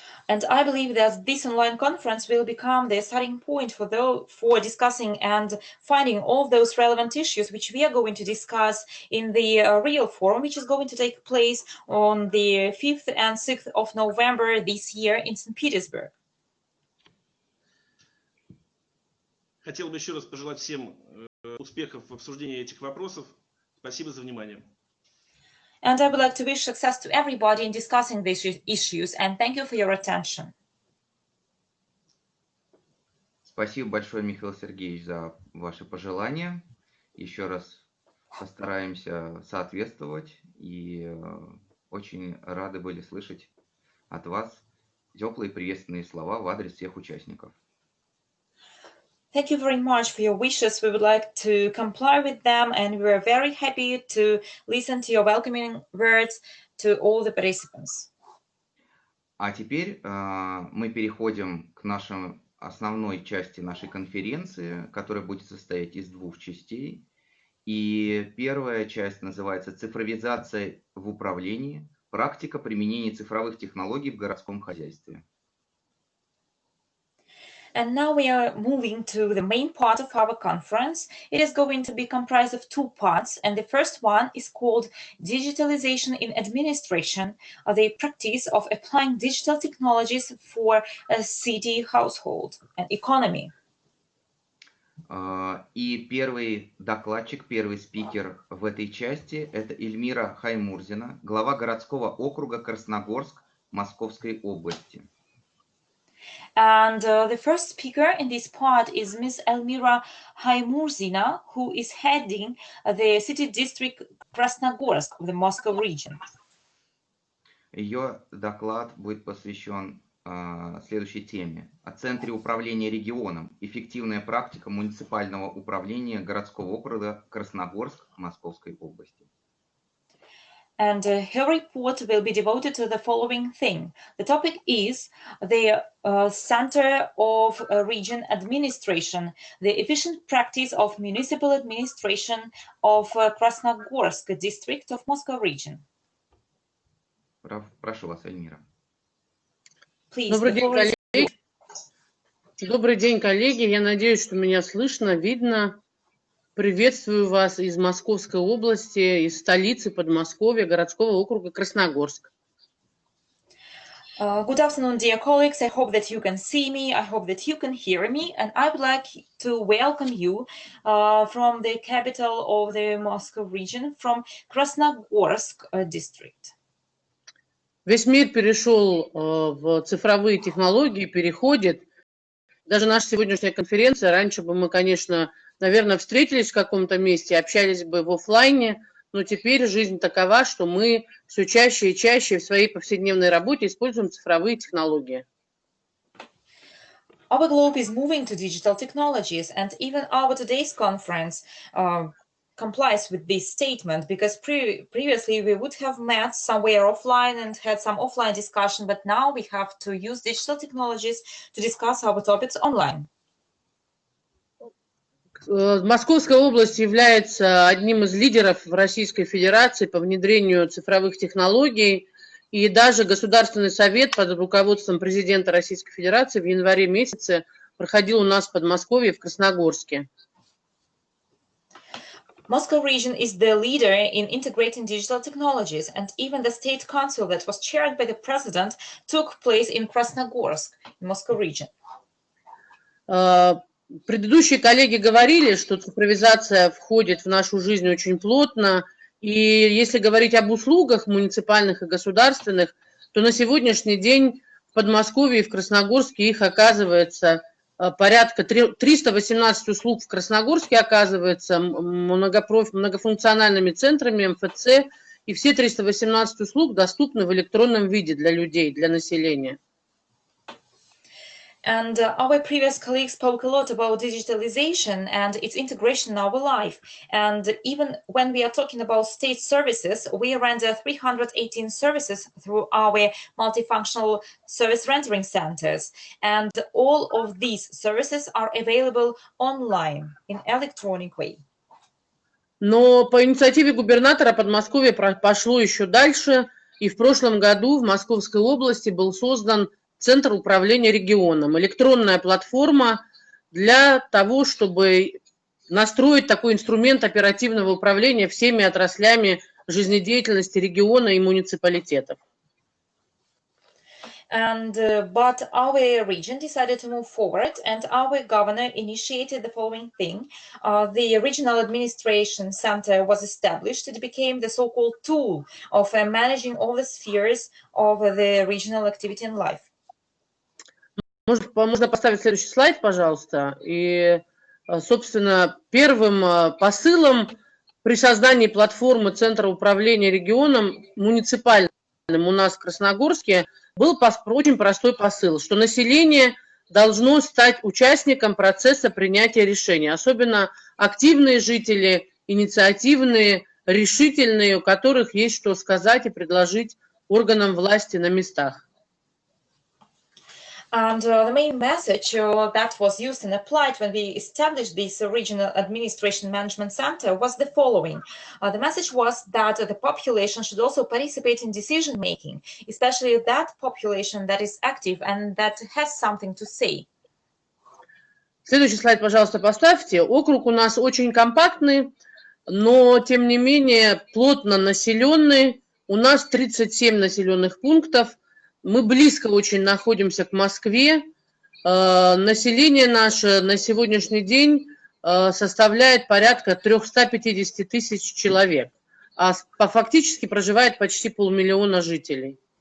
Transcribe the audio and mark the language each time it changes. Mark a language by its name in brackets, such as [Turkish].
[English] And I believe that this online conference will become the starting point for discussing and finding all those relevant issues which we are going to discuss in the real forum, which is going to take place on the 5th and 6th of November this year in St. Petersburg. [Russian] Хотел бы еще раз пожелать всем успехов в обсуждении этих вопросов. Спасибо за внимание. [English] And I would like to wish success to everybody in discussing these issues, and thank you for your attention. [Russian] Спасибо большое, Михаил Сергеевич, за ваши пожелания. Еще раз постараемся соответствовать, и очень рады были слышать от вас теплые приветственные слова в адрес всех участников. [English] Thank you very much for your wishes. We would like to comply with them, and we're very happy to listen to your welcoming words to all the participants. [Russian] А теперь мы переходим к нашей основной части нашей конференции, которая будет состоять из 2 частей. И первая часть называется «Цифровизация в управлении. Практика применения цифровых технологий в городском хозяйстве». [English] And now we are moving to the main part of our conference. It is going to be comprised of 2 parts, and the first one is called Digitalization in Administration, the practice of applying digital technologies for a city, household, and economy. [Russian] И первый докладчик, первый спикер в этой части – это Эльмира Хаймурзина, глава городского округа Красногорск Московской области. [English] And the first speaker in this part is Ms. Elmira Haimurzina, who is heading the city district Krasnogorsk of the Moscow region. [Russian] Ее доклад будет посвящен следующей теме. О Центре управления регионом. Эффективная практика муниципального управления городского округа Красногорск Московской области. [English] And her report will be devoted to the following thing. The topic is the Center of Region Administration, the efficient practice of municipal administration of Krasnogorsk district of Moscow region. [Russian] Прошу вас, Эльмира. [English] Please, [Russian] Добрый день, коллеги. Добрый день, коллеги. Я надеюсь, что меня слышно, видно. Приветствую вас из Московской области, из столицы Подмосковья, городского округа Красногорск. [English] Good afternoon, dear colleagues. I hope that you can see me. I hope that you can hear me. And I would like to welcome you from the capital of the Moscow region, from Krasnogorsk district. [Russian] Весь мир перешел в цифровые технологии, переходит. Даже наша сегодняшняя конференция, раньше бы мы, конечно, наверное, встретились в каком-то месте, общались бы в офлайне, но теперь жизнь такова, что мы все чаще и чаще в своей повседневной работе используем цифровые технологии. [English] Our globe is moving to digital technologies, and even our today's conference complies with this statement, because previously we would have met somewhere offline and had some offline discussion, but now we have to use digital technologies to discuss our topics online. [Russian] Московская область является одним из лидеров в Российской Федерации по внедрению цифровых технологий, и даже Государственный совет под руководством президента Российской Федерации в январе месяце проходил у нас в Подмосковье, в Красногорске. [English] Moscow region is the leader in integrating digital technologies, and even the state council that was chaired by the president took place in Krasnogorsk, in Moscow region. [Russian] Предыдущие коллеги говорили, что цифровизация входит в нашу жизнь очень плотно, и если говорить об услугах муниципальных и государственных, то на сегодняшний день в Подмосковье и в Красногорске их оказывается порядка 318 услуг в Красногорске оказывается многофункциональными центрами МФЦ, и все 318 услуг доступны в электронном виде для людей, для населения. [English] And our previous colleagues spoke a lot about digitalization and its integration in our life. And even when we are talking about state services, we render 318 services through our multifunctional service rendering centers. And all of these services are available online in electronic way. [Russian] Но по инициативе губернатора Подмосковье пошло еще дальше, и в прошлом году в Московской области был создан Центр управления регионом, электронная платформа для того, чтобы настроить такой инструмент оперативного управления всеми отраслями жизнедеятельности региона и муниципалитетов. [English] But our region decided to move forward, and our governor initiated the following thing. The Regional Administration Center was established. It became the so-called tool of managing all the spheres of the regional activity and life. [Russian] Можно поставить следующий слайд, пожалуйста. И, собственно, первым посылом при создании платформы Центра управления регионом муниципальным у нас в Красногорске был очень простой посыл, что население должно стать участником процесса принятия решений, особенно активные жители, инициативные, решительные, у которых есть что сказать и предложить органам власти на местах. [English] And the main message that was used and applied when we established this Regional Administration Management Center was the following. The message was that the population should also participate in decision-making, especially that population that is active and that has something to say. [Russian] Следующий слайд, пожалуйста, поставьте. Округ у нас очень компактный, но, тем не менее, плотно населенный. У нас 37 населенных пунктов. Мы близко очень находимся к Москве. Население наше на сегодняшний день составляет порядка 350 тысяч человек, а фактически проживает почти 500 000 жителей.